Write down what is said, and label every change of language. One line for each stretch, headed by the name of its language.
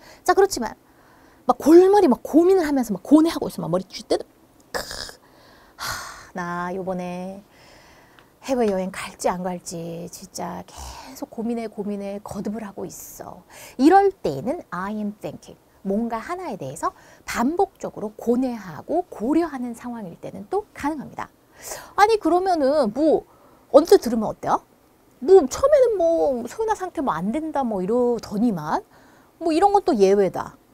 Korean: 자, 그렇지만 막 골머리 막 고민을 하면서 막 고뇌하고 있어. 막 머리 쥐때도 나 요번에 해외여행 갈지 안 갈지 진짜 계속 고민해 거듭을 하고 있어. 이럴 때에는
English: I am thinking.
Korean: 뭔가 하나에 대해서 반복적으로 고뇌하고 고려하는 상황일 때는 또 가능합니다. 아니 그러면은 뭐 언뜻 들으면 어때요? 뭐 처음에는 뭐 소유나 상태 뭐 안 된다 뭐 이러더니만 뭐 이런 건 또 예외다.